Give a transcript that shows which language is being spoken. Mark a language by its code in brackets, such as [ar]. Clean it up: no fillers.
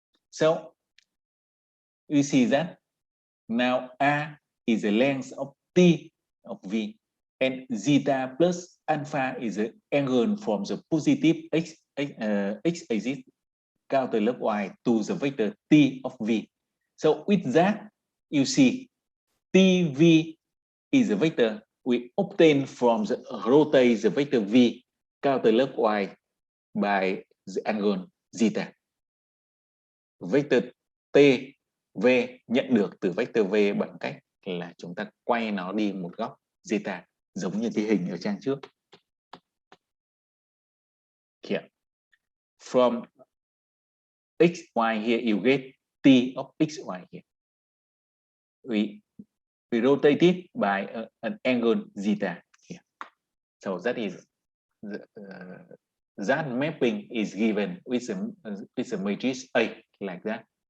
[en] So you see that now A is the length of T of V, and zeta plus alpha is the angle from the positive X axis counterclockwise to the vector T of V. So with that, you see TV is a vector we obtain from the rotate the vector V counterclockwise by the angle zeta. [vi] Vector TV nhận được từ vector V bằng cách là chúng ta quay nó đi một góc zeta, giống như cái hình ở trang trước. [en] Here. From xy here you get T of xy here. We rotate it by an angle zeta here. So that is that mapping is given with the matrix A like that.